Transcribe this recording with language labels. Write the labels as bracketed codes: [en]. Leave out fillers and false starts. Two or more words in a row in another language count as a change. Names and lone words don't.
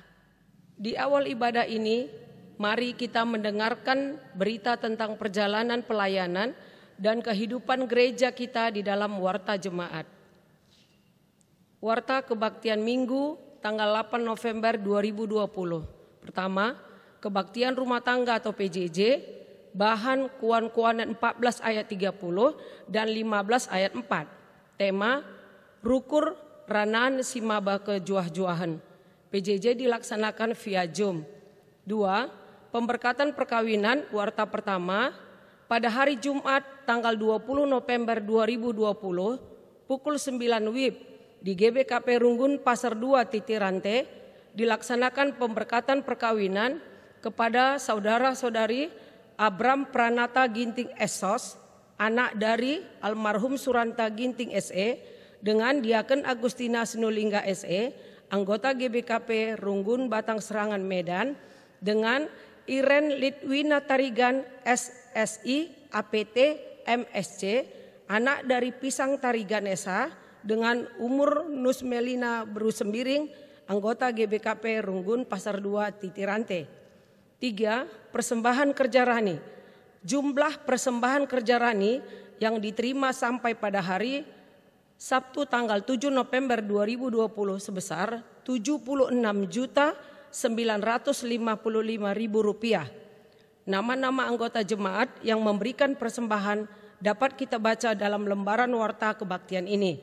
[id] Di awal ibadah ini, mari kita mendengarkan berita tentang perjalanan pelayanan dan kehidupan gereja kita di dalam Warta Jemaat. Warta Kebaktian Minggu tanggal 8 November 2020. Pertama, Kebaktian Rumah Tangga atau PJJ, bahan Kuan-Kuanan 14 ayat 30 dan 15 ayat 4. Tema, Rukur Ranan Simaba Kejuah-juahan. PJJ dilaksanakan via Zoom. 2. Pemberkatan perkawinan Warta pertama pada hari Jumat tanggal 20 November 2020 pukul 9 WIB di GBKP Runggun Pasar 2 Titirante dilaksanakan pemberkatan perkawinan kepada saudara-saudari Abram Pranata Ginting Esos, anak dari almarhum Suranta Ginting SE dengan Diaken Agustina Sinulingga SE, anggota GBKP Runggun Batang Serangan Medan dengan Iren Litwina Tarigan SSI APT MSC, anak dari Pisang Tarigan Esa dengan umur Nusmelina Berusembiring, anggota GBKP Runggun Pasar 2 Titirante. 3. Persembahan kerja rani. Jumlah persembahan kerja rani yang diterima sampai pada hari Sabtu tanggal 7 November 2020 sebesar Rp76.955.000. Nama-nama anggota jemaat yang memberikan persembahan dapat kita baca dalam lembaran warta kebaktian ini.